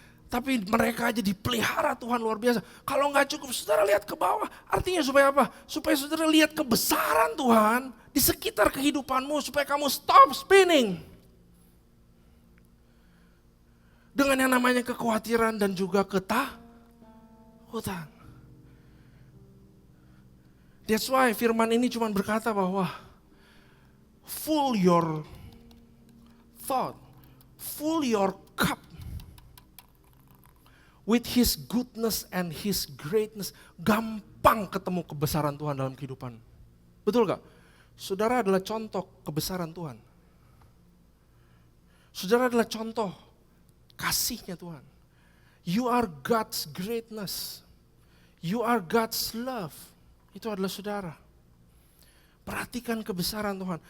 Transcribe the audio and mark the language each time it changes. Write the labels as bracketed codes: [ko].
[id] Tapi mereka aja dipelihara Tuhan, luar biasa. Kalau nggak cukup, saudara lihat ke bawah. Artinya supaya apa? Supaya saudara lihat kebesaran Tuhan di sekitar kehidupanmu. Supaya kamu [en] stop spinning. [id] Dengan yang namanya kekhawatiran dan juga ketakutan. [en] That's why [id] firman ini cuma berkata bahwa [en] full your thought, full your cup with His goodness and His greatness. [id] Gampang ketemu kebesaran Tuhan dalam kehidupan. Betul gak? Saudara adalah contoh kebesaran Tuhan. Saudara adalah contoh kasihnya Tuhan. [en] You are God's greatness. You are God's love. [id] Itu adalah saudara. Perhatikan kebesaran Tuhan.